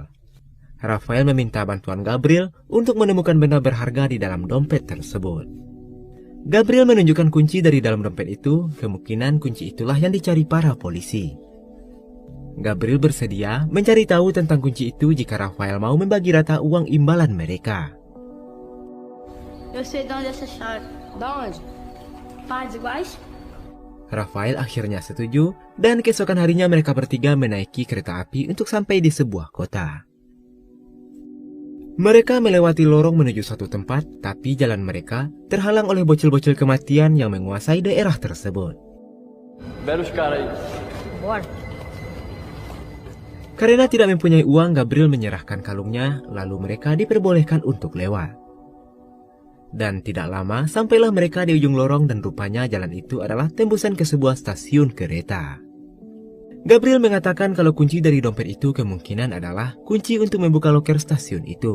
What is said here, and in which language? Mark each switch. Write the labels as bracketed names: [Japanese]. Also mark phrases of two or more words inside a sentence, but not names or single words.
[Indonesian] Rafael meminta bantuan Gabriel untuk menemukan benda berharga di dalam dompet tersebut. Gabriel menunjukkan kunci dari dalam dompet itu, kemungkinan kunci itulah yang dicari para polisi. Gabriel bersedia mencari tahu tentang kunci itu jika Rafael mau membagi rata uang imbalan mereka. [Portuguese] Eu sei de onde é essa chave. Da onde? Partes iguais? [Indonesian] Rafael akhirnya setuju dan keesokan harinya mereka bertiga menaiki kereta api untuk sampai di sebuah kota. Mereka melewati lorong menuju suatu tempat, tapi jalan mereka terhalang oleh bocil-bocil kematian yang menguasai daerah tersebut. [Portuguese] Belos caras aí. Bora. [Indonesian] Karena tidak mempunyai uang, Gabriel menyerahkan kalungnya, lalu mereka diperbolehkan untuk lewat. Dan tidak lama, sampailah mereka di ujung lorong dan rupanya jalan itu adalah tembusan ke sebuah stasiun kereta. Gabriel mengatakan kalau kunci dari dompet itu kemungkinan adalah kunci untuk membuka loker stasiun itu.